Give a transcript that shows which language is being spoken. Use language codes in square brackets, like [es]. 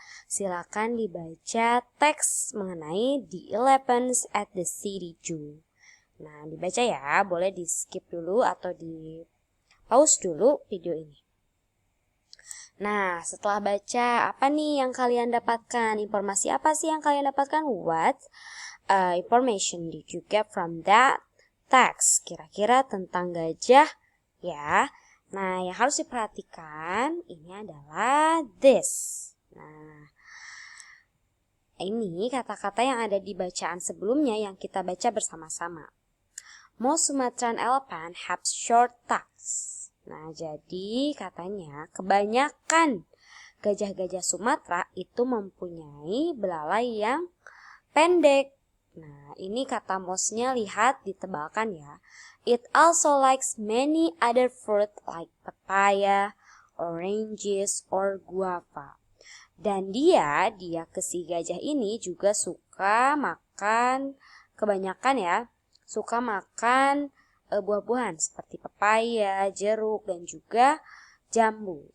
[id] Silakan dibaca teks mengenai [en] the elephants at the city zoo. [id] Nah, dibaca ya, boleh di skip dulu atau di pause dulu video ini. Nah, setelah baca, apa nih yang kalian dapatkan? Informasi apa sih yang kalian dapatkan? [en] What information did you get from that text? [id] Kira-kira tentang gajah ya. Nah, yang harus diperhatikan ini adalah this. Nah, ini kata-kata yang ada di bacaan sebelumnya yang kita baca bersama-sama. [en] Most Sumatran elephant have short tusks. [id] Nah, jadi katanya kebanyakan gajah-gajah Sumatera itu mempunyai belalai yang pendek. Nah, ini kata mostnya lihat ditebalkan ya. [en] It also likes many other fruit like papaya, oranges, or guava. [id] Dan dia ke si gajah ini juga suka makan, kebanyakan ya, suka makan buah-buahan seperti pepaya, jeruk, dan juga jambu.